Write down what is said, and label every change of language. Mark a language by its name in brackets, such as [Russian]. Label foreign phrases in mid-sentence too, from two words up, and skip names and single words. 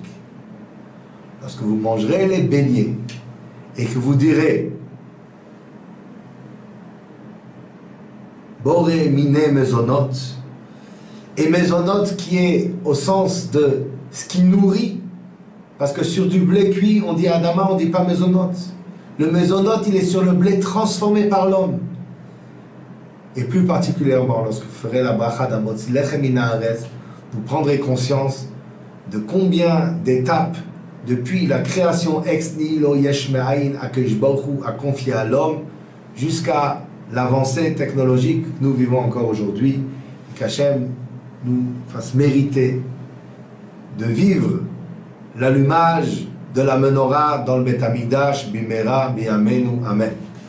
[French] Lorsque vous mangerez les beignets et que vous direz [Hebrew] בורא מיני מזונות, [French] et mezonot qui est au sens de ce qui nourrit, parce que sur du blé cuit on dit Adama, on ne dit pas mezonot. Le mezonot il est sur le blé transformé par l'homme. Et plus particulièrement lorsque vous ferez la bracha d' [Hebrew] המוציא לחם מן הארץ, [French] vous prendrez conscience de combien d'étapes depuis la création [Latin] ex nihilo [Hebrew] יש מאין הקדוש ברוך הוא [French] a confié à l'homme jusqu'à l'avancée technologique que nous vivons encore aujourd'hui, et qu'Hachem nous fasse mériter de vivre l'allumage de la menorah dans le [Hebrew] בית המקדש במהרה בימינו אמן.